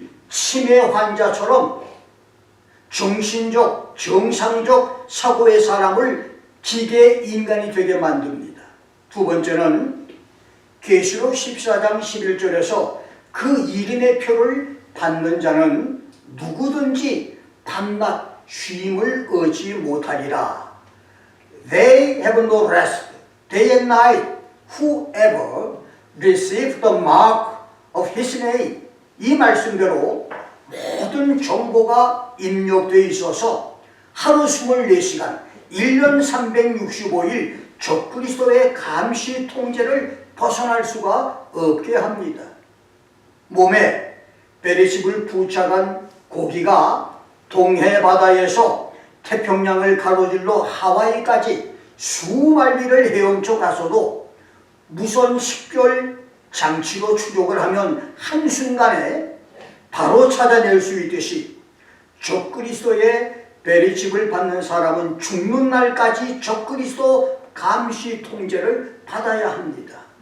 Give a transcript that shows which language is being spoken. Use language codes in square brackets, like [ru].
[ko] 치매 환자처럼 정신적, 정상적 사고의 사람을 기계 인간이 되게 만듭니다. 두 번째는 계시록 14장 11절에서 그 이름의 표를 받는 자는 누구든지 밤낮 쉼을 얻지 못하리라. [en] They have no rest, day and night, whoever receive the mark of his name. [ko] 이 말씀대로 모든 정보가 입력되어 있어서 하루 24시간, 1년 365일 적그리스도의 감시 통제를 벗어날 수가 없게 합니다. 몸에 베리칩을 부착한 고기가 동해 바다에서 태평양을 가로질러 하와이까지 수만리를 헤엄쳐 가서도 무선 식별 장치로 추적을 하면 한순간에 바로 찾아낼 수 있듯이 적그리스도의 베리칩을 받는 사람은 죽는 날까지 적그리스도 감시 통제를 받아야 합니다.